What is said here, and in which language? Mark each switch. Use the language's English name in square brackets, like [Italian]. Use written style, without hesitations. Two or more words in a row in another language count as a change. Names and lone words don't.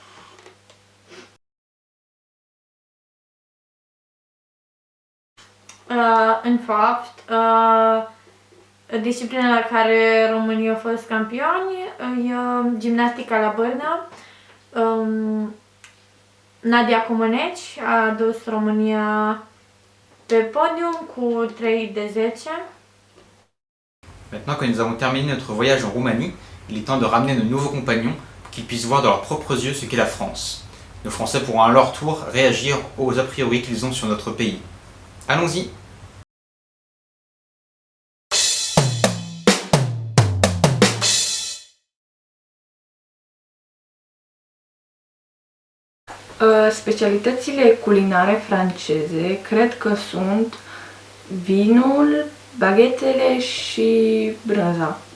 [Romanian] În fapt, disciplina la care România a fost campioni e gimnastica la Bârna. Nadia Comăneci a dus România pe podium cu 3 de 10. [French] Maintenant que nous avons terminé notre voyage en Roumanie, il est temps de ramener nos nouveaux compagnons pour qu'ils puissent voir de leurs propres yeux ce qu'est la France. Nos Français pourront à leur tour réagir aux a priori qu'ils ont sur notre pays. Allons-y! [Romanian] Specialitățile culinare franceze cred că sunt vinul, baghetele și brânza.